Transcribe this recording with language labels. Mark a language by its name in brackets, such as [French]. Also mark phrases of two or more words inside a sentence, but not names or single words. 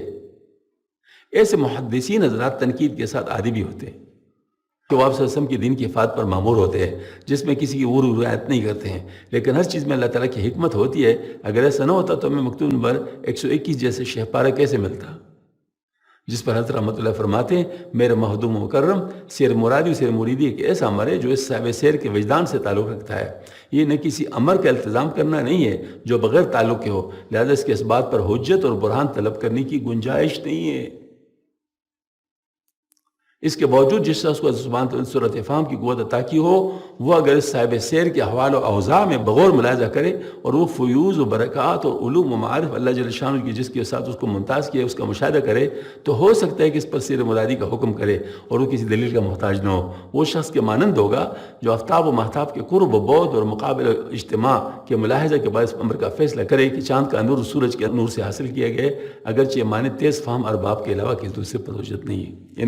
[Urdu] ایسے محدثین حضرات تنقید کے ساتھ عادی بھی ہوتے ہیں کہ وہ آپ صلی اللہ علیہ وسلم کے دین کی افاد پر معمور ہوتے ہیں، جس میں کسی کی رعایت نہیں کرتے ہیں. لیکن ہر چیز میں اللہ تعالیٰ کی حکمت ہوتی ہے. اگر ایسا نہ ہوتا تو ہمیں مکتوب نمبر 121 جیسے شہ پارہ کیسے ملتا، جس پر حضرت رحمۃ اللہ فرماتے ہیں میرے مخدوم و مکرم سیر مرادی و سیر مریدی ایک ایسا امر ہے جو اس صاحب سیر کے وجدان سے تعلق رکھتا ہے. یہ نہ کسی امر کا التزام کرنا نہیں ہے جو بغیر تعلق کے ہو، لہذا اس کے اس بات پر حجت اور برہان طلب کرنے کی گنجائش نہیں ہے. اس کے باوجود جس شخص کو زبان صورت فہم کی قوت عطا کی ہو، وہ اگر اس صاحب سیر کے احوال و اوضاع میں بغور ملاحظہ کرے اور وہ فیوز و برکات اور علوم و معارف اللہ جل شانہ کی جس کے ساتھ اس کو ممتاز کیا اس کا مشاہدہ کرے تو ہو سکتا ہے کہ اس پر سیر مرادی کا حکم کرے اور وہ کسی دلیل کا محتاج نہ ہو. وہ شخص کے مانند ہوگا جو آفتاب و مہتاب کے قرب و بعد اور مقابل اجتماع کے ملاحظہ کے باعث امر کا فیصلہ کرے کہ چاند کا نور سورج کے نور سے حاصل کیا گئے، اگرچہ معنی تیز فہم ارباب کے علاوہ کسی دوسرے پر حجت نہیں ہے.